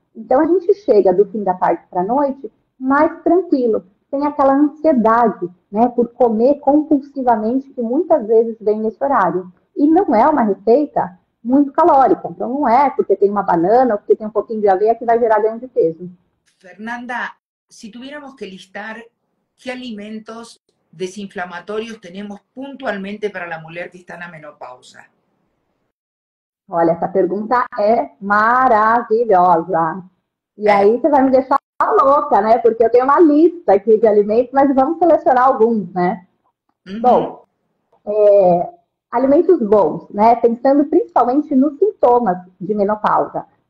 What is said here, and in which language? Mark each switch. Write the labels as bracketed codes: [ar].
[pt] Então a gente chega do fim da tarde para a noite mais tranquilo, sem aquela ansiedade, né, por comer compulsivamente que muitas vezes vem nesse horário. E não é uma receita muito calórica. Então não é porque tem uma banana ou porque tem um pouquinho de aveia que vai gerar ganho de peso. [es] Fernanda, si tuviéramos que listar qué alimentos desinflamatorios tenemos puntualmente para la mujer que está en la menopausa? [pt] Olha, essa pergunta é maravilhosa. E É. aí você vai me deixar louca, né? Porque eu tenho uma lista aqui de alimentos, mas vamos selecionar alguns, né? Uhum. Bom, alimentos bons, né? Pensando principalmente nos sintomas de menopausa.